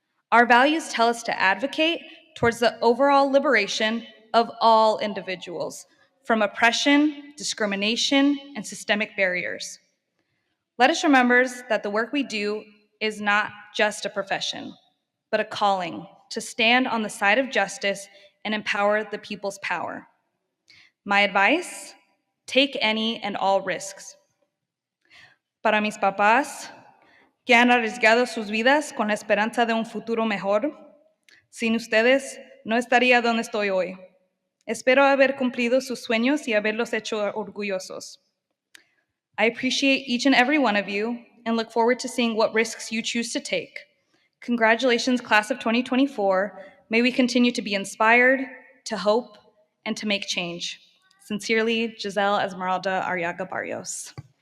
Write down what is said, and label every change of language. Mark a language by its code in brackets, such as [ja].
[en] Our values tell us to advocate towards the overall liberation of all individuals from oppression, discrimination, and systemic barriers. Let us remember that the work we do is not just a profession, but a calling to stand on the side of justice and empower the people's power. My advice: take any and all risks. [es] Para mis papás, que han arriesgado sus vidas con la esperanza de un futuro mejor, sin ustedes no estaría donde estoy hoy. Espero haber cumplido sus sueños y haberlos hecho orgullosos. [en] I appreciate each and every one of you and look forward to seeing what risks you choose to take. Congratulations, class of 2024. May we continue to be inspired, to hope, and to make change. Sincerely, Giselle Esmeralda Arriaga Barrios.